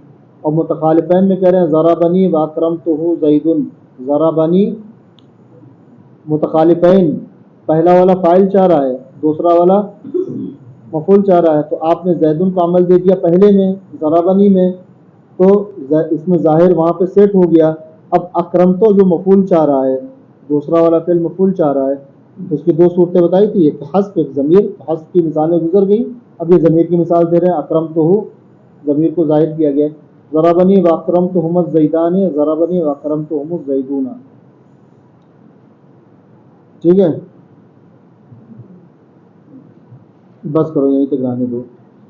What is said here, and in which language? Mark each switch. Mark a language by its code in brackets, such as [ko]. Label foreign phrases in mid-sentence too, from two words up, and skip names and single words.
[ur] اور متخالفین میں کہہ رہے ہیں [ar] ضربنی و اکرمتہ زیدن، [ur] ضربنی متخالفین، پہلا والا فاعل چاہ رہا ہے، دوسرا والا مفعول چاہ رہا ہے، تو آپ نے زیدن کو عمل دے دیا پہلے میں ضربنی میں، تو اس میں ظاہر وہاں پہ سیٹ ہو گیا. اب اکرمتو جو مفعول چاہ رہا ہے، دوسرا والا فعل مفعول چاہ رہا ہے، اس کی دو صورتیں بتائی تھی، ایک حذف ایک ضمیر. حذف کی مثالیں گزر گئیں، اب یہ ضمیر کی مثال دے رہے ہیں. اکرمتہ ضمیر کو ظاہر کیا گیا. [ar] ضربنی و اکرمتہم الزیدان، ضربنی و اکرمتہم الزیدون. [ur] ٹھیک ہے، بس کرو یہیں تک رہنے دو.